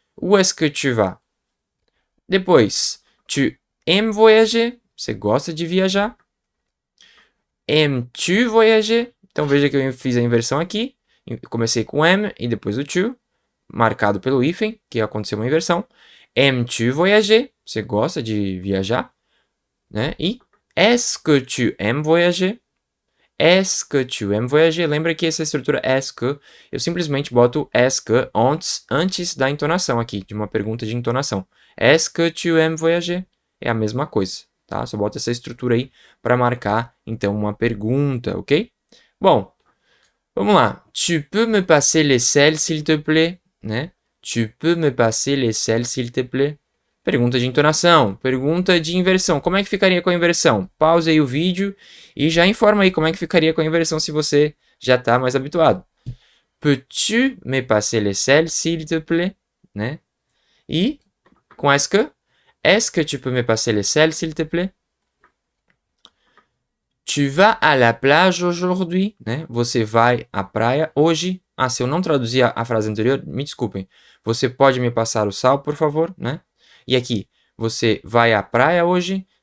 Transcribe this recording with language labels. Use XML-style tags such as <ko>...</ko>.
<fr>Où est-ce que tu vas? Depois, tu aimes voyager?</fr> <pt>Você gosta de viajar?</pt> <fr>Aimes-tu voyager?</fr> <pt>Então veja que eu fiz a inversão aqui. Eu comecei com aime e depois o tu, marcado pelo hífen, que aconteceu uma inversão.</pt> <fr>Aimes-tu voyager?</fr> <pt>Você gosta de viajar? Né?</pt> <fr>E est-ce que tu aimes voyager? Est-ce que tu aimes voyager?</fr> <pt>Lembra que essa estrutura est que, eu simplesmente boto est que antes da entonação aqui, de uma pergunta de entonação.</pt> <fr>Est-ce que tu aimes voyager?</fr> <pt>É a mesma coisa, tá? Só boto essa estrutura aí para marcar, então, uma pergunta, ok? Bom, vamos lá.</pt> <fr>Tu peux me passer les selles, s'il te plaît? Né? Tu peux me passer les selles, s'il te plaît?</fr> <pt>Pergunta de entonação, pergunta de inversão. Como é que ficaria com a inversão? Pause aí o vídeo e já informa aí como é que ficaria com a inversão se você já está mais habituado.</pt> <fr>Peux-tu me passer les selles, s'il te plaît? Né?</fr> <pt>E com</pt> <fr>est-ce que tu peux me passer les selles, s'il te plaît? Tu vas à la plage aujourd'hui?</fr> <pt>Né? Você vai à praia hoje? Ah, se eu não traduzir a frase anterior, me desculpem. Você pode me passar o sal, por favor? Né? E aqui, você vai à praia hoje?</pt>